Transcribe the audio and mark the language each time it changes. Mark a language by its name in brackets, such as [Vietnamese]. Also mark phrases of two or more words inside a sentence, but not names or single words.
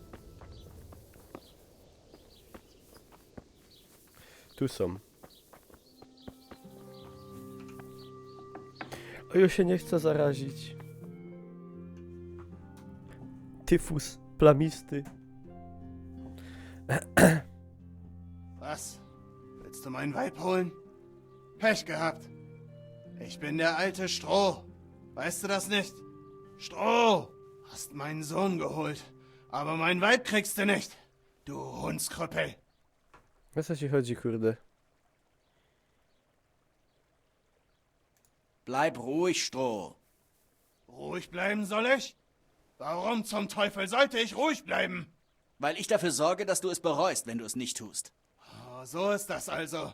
[Polish] Tu są. O, już się nie chcę zarazić. Tyfus plamisty. [German] Was? Willst du mein Weib holen? Pech gehabt. Ich bin der alte Stroh. Weißt du das nicht? Stroh! Hast meinen Sohn geholt. Aber mein Weib kriegst du nicht. Du Hundskrüppel. [Polish] O co ci chodzi, kurde? [German] Bleib ruhig, Stroh. Ruhig bleiben soll ich? Warum zum Teufel sollte ich ruhig bleiben? Weil ich dafür sorge, dass du es bereust, wenn du es nicht tust. Oh, so ist das also.